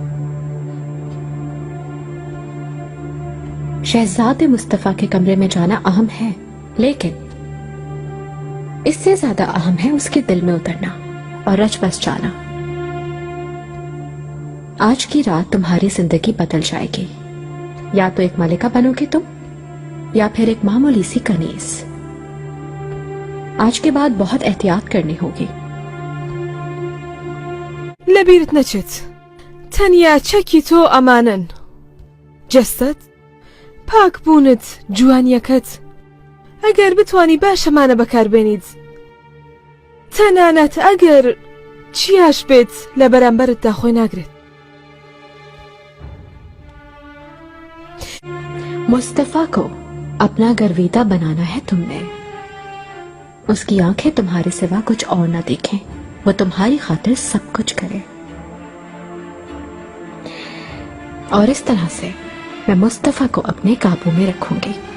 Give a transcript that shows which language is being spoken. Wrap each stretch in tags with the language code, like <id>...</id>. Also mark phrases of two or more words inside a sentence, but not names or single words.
<hi>शहजादे मुस्तफा के कमरे में जाना अहम है, लेकिन इससे ज्यादा अहम है उसके दिल में उतरना और रच बस जाना। आज की रात तुम्हारी जिंदगी बदल जाएगी। या तो एक मलिका बनोगे तुम, या फिर एक मामूली सी कनीज। आज के बाद बहुत एहतियात करनी होगी।</hi> <ckb>لەبیرت نەچێت تەنیا چەکی تۆ ئەمانن، جەستت پاک بوونت جوانیەکەت ئەگەر بتوانی باشەمانە بەکاربێنیت، تەنانەت ئەگەر چیاش بێت لە بەرامبەرتدا خۆی ناگرێت.</ckb> <hi>मुस्तफा को अपना गर्विदा बनाना है तुमने। उसकी आंखें तुम्हारे सिवा कुछ और ना देखें, वो तुम्हारी खातिर सब कुछ करे। और इस तरह से मैं मुस्तफा को अपने काबू में रखूंगी।</hi>